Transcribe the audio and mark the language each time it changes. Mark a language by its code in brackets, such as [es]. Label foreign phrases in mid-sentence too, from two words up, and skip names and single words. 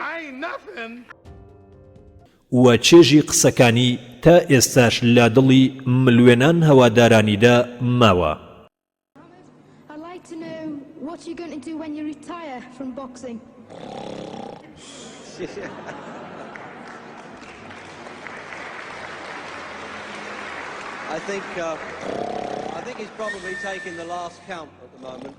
[en] ain't nothing. [ckb] وە چێژی قسەکانی تا ئێستاش لا دڵی ملوێنان هەوادارانیدا ماوە. [en] I'd like to know what you're going to do when you retire from boxing. I think he's probably taking the last count at the moment.